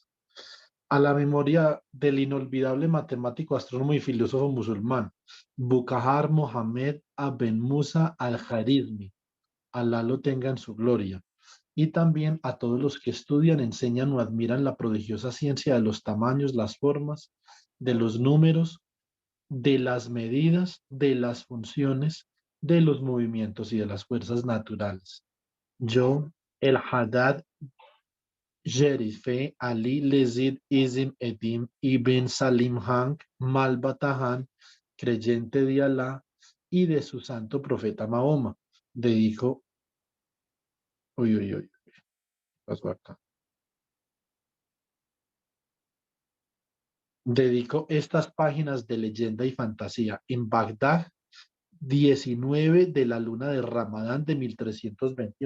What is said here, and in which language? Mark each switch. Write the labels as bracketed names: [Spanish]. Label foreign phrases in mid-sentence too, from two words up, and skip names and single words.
[Spanish] a la memoria del inolvidable matemático, astrónomo y filósofo musulmán, Bukahar Mohammed Aben Musa al-Jarizmi, Alá lo tenga en su gloria, y también a todos los que estudian, enseñan o admiran la prodigiosa ciencia de los tamaños, las formas, de los números, de las medidas, de las funciones, de los movimientos y de las fuerzas naturales. Yo, el Haddad Jerife Ali Lezid Izim Edim Ibn Salim Hank Malbatahan, creyente de Alá y de su santo profeta Mahoma, dedico, uy, uy, uy, pasó acá. Dedico estas páginas de leyenda y fantasía en Bagdad, 19 de la luna de Ramadán de 1321.